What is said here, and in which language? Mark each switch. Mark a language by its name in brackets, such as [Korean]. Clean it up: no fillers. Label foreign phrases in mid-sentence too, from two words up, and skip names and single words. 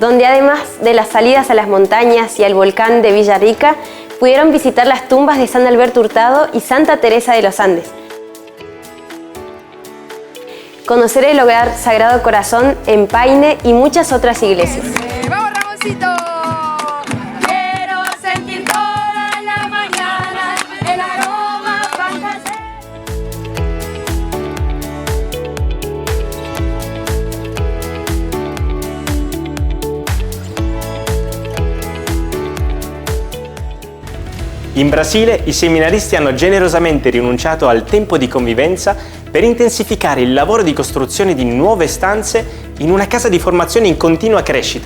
[Spanish] donde además de las salidas a las montañas y al volcán de Villarrica, pudieron visitar las tumbas de San Alberto Hurtado y Santa Teresa de los Andes. Conocer el hogar Sagrado Corazón en Paine y muchas otras iglesias. ¡Vamos, Ramoncito! Quiero sentir toda la mañana el aroma fantasía. [Italian] In Brasile i seminaristi hanno generosamente rinunciato al tempo di convivenza per intensificare il lavoro di costruzione di nuove stanze in una casa di formazione in continua crescita.